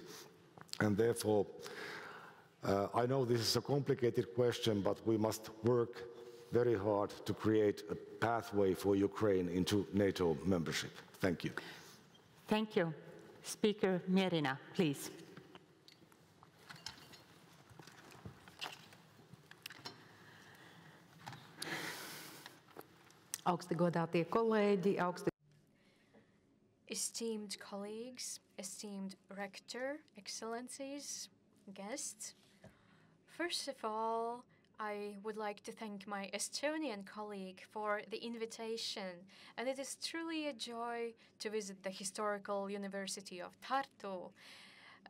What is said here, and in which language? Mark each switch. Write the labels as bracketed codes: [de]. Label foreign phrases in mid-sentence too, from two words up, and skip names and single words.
[en] And therefore, I know this is a complicated question, but we must work very hard to create a pathway for Ukraine into NATO membership. Thank you. Thank you. Speaker Mieriņa, please. [lv] Augsti godātie kolēģi, [en] Esteemed colleagues, esteemed Rector, Excellencies, guests. First of all, I would like to thank my Estonian colleague for the invitation, and it is truly a joy to visit the historical University of Tartu.